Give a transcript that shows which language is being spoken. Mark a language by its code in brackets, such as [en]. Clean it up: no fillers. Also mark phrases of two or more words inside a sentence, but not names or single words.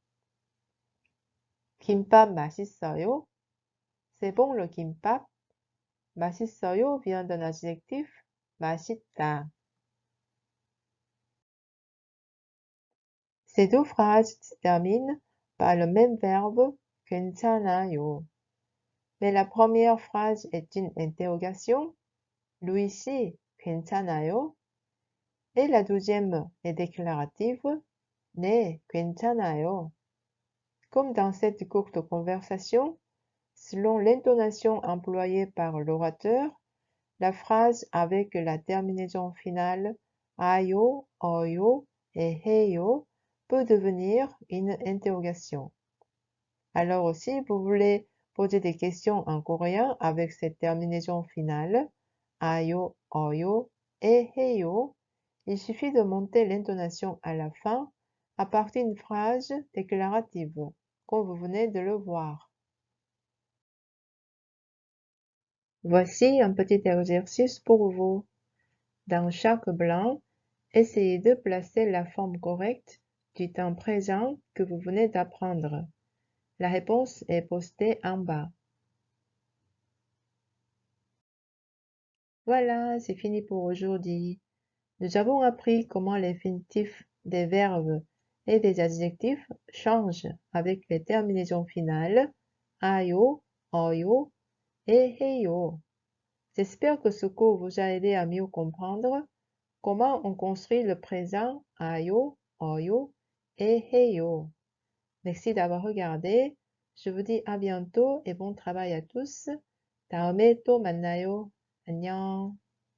[ko] 김밥 맛있어요? [fr] C'est bon le kimbap? 맛있어요 vient d'un adjectif 맛있다. Ces deux phrases se terminent par le même verbe 괜찮아요. Mais la première phrase est une interrogation. [ko] Louis 씨, 괜찮아요? [fr] Et la deuxième est déclarative. [ko] 네, 괜찮아요. [fr] Comme dans cette courte conversation, selon l'intonation employée par l'orateur, la phrase avec la terminaison finale [ko] 아요, 어요 [fr] et 해요 peut devenir une interrogation. Alors si vous voulez poser des questions en coréen avec cette terminaison finale [ko] 아요, 어요 [fr] et 해요, il suffit de monter l'intonation à la fin à partir d'une phrase déclarative, comme vous venez de le voir. Voici un petit exercice pour vous. Dans chaque blanc, essayez de placer la forme correcte du temps présent que vous venez d'apprendre. La réponse est postée en bas. Voilà, c'est fini pour aujourd'hui. Nous avons appris comment l'infinitif des verbes et des adjectifs changent avec les terminaisons finales [ko] 아요, 어요 [fr] et 해요. J'espère que ce cours vous a aidé à mieux comprendre comment on construit le présent [ko] 아요, 어요 [fr] et 해요. Merci d'avoir regardé. Je vous dis à bientôt et bon travail à tous. [ko] 다음에 또 만나요. 안녕.